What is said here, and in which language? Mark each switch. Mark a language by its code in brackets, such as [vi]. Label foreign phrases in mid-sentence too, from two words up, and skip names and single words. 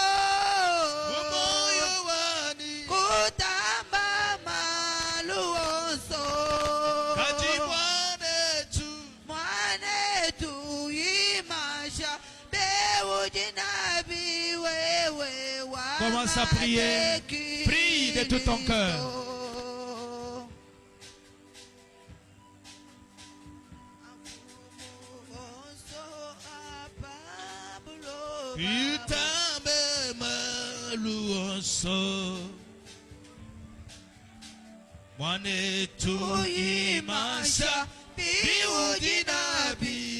[lua] moyo wani Kutamba maluonso kaji mwanetu imasha beudi nabi wewe wangate. [fr] Commence à prier. Prie de tout ton cœur. [lua] Utambe maluonso mwanetu imasha biudi nabi